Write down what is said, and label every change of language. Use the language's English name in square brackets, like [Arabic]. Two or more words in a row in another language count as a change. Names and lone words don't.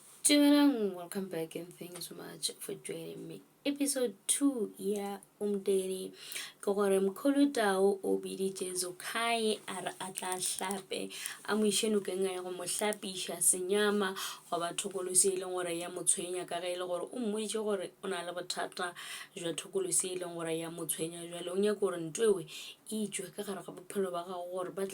[English] Welcome back and thanks so much for joining me. [Northern Sotho] Episode 2 ya umdeni ke gore Mkhulu Tau o biditše Zukhayi a re a tla hlape a mo iše nokeng ya go mo hlapiša senyama go ba thokolosi e leng gore ya mo tshwenya ka ge e le gore o mmoditše gore o na le bothata jwa thokolosi e leng gore ya mo tshwenya jwale o nyaka gore ntwewe e tšwe ka gare ga bophelo ba gago gore ba tle